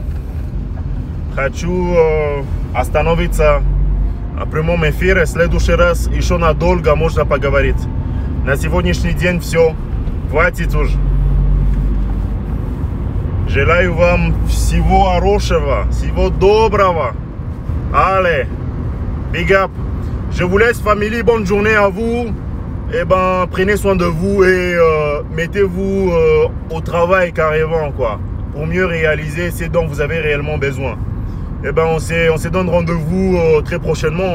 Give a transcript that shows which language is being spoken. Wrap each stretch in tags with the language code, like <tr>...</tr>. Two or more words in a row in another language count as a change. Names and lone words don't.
<ru>Хочу остановиться на прямом эфире. В следующий раз еще надолго можно поговорить. На сегодняшний день все. Хватит уже. Желаю вам всего хорошего, всего доброго.</ru> <fr>Allez,</fr> <en>big up.</en> <fr>Je vous laisse, famille. Bonne journée à vous. Eh ben, prenez soin de vous et mettez-vous au travail carrément, quoi, pour mieux réaliser ce dont vous avez réellement besoin. Eh ben, on se donne rendez-vous très prochainement.</fr>